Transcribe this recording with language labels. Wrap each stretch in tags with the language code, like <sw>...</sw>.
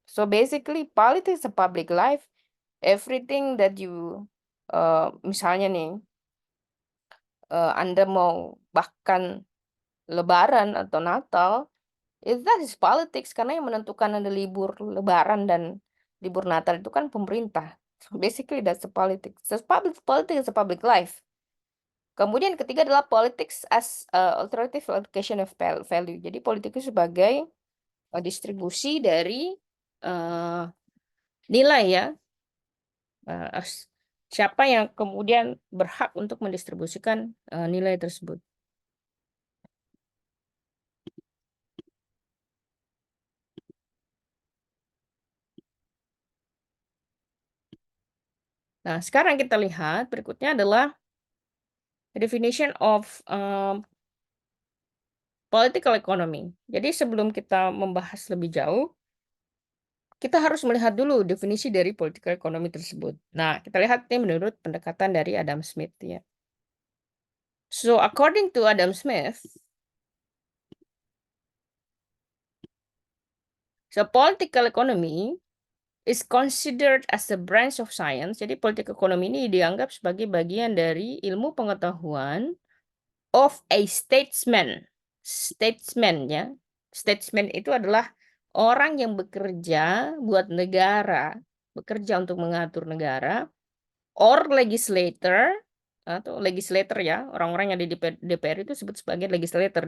<en>So basically politics is a public life, everything that you,</en> <id>misalnya nih, Anda mau bahkan lebaran atau Natal, that is politics karena yang menentukan Anda libur lebaran dan libur Natal itu kan pemerintah.</id> <en>So basically that's a politics. So public politics is a public life.</en> <id>Kemudian ketiga adalah</id> <en>politics as alternative allocation of value.</en> <id>Jadi politik itu sebagai distribusi dari nilai ya. Siapa yang kemudian berhak untuk mendistribusikan nilai tersebut. Nah, sekarang kita lihat berikutnya adalah</id> <en>definition of political economy.</en> <id>Jadi sebelum kita membahas lebih jauh, kita harus melihat dulu definisi dari political economy tersebut. Nah, kita lihat ini menurut pendekatan dari Adam Smith ya.</id> <en>So according to Adam Smith, so political economy is considered as a branch of science.</en> <id>Jadi politik ekonomi ini dianggap sebagai bagian dari ilmu pengetahuan</id> <en>of a statesman.</en> <id>Statesman ya. Statesman itu adalah orang yang bekerja buat negara, bekerja untuk mengatur negara, or legislator atau legislator ya, orang-orang yang di DPR itu disebut sebagai legislator.</id>